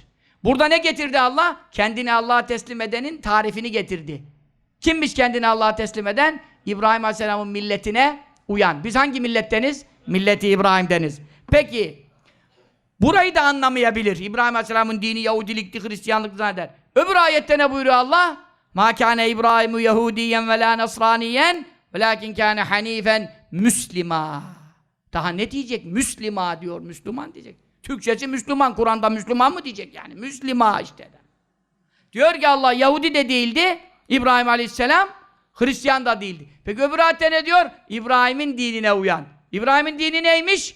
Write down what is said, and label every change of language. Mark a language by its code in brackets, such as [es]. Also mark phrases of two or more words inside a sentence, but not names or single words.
[tr] Burada ne getirdi Allah? Kendini Allah'a teslim edenin tarifini getirdi. Kimmiş kendini Allah'a teslim eden? İbrahim Aleyhisselam'ın milletine uyan. Biz hangi milletteniz? Milleti İbrahim'deniz. Peki, burayı da anlamayabilir. İbrahim Aleyhisselam'ın dini Yahudilikti, Hristiyanlık zanneder. Öbür ayette ne buyuruyor Allah? [ar] مَا كَانَ إِبْرَاهِمُ يَهُودِيًّا وَلَا نَصْرَانِيًّا وَلَكِنْ كَانَ حَن۪يفًا مُسْلِمًا. [tr] Daha ne diyecek? Müslima diyor, Müslüman diyecek. Türkçesi Müslüman, Kur'an'da Müslüman mı diyecek yani? Müslima işte. Diyor ki Allah, Yahudi de değildi, İbrahim Aleyhisselam, Hristiyan da değildi. Peki öbür ayette ne diyor? İbrahim'in dinine uyan. İbrahim'in dini neymiş?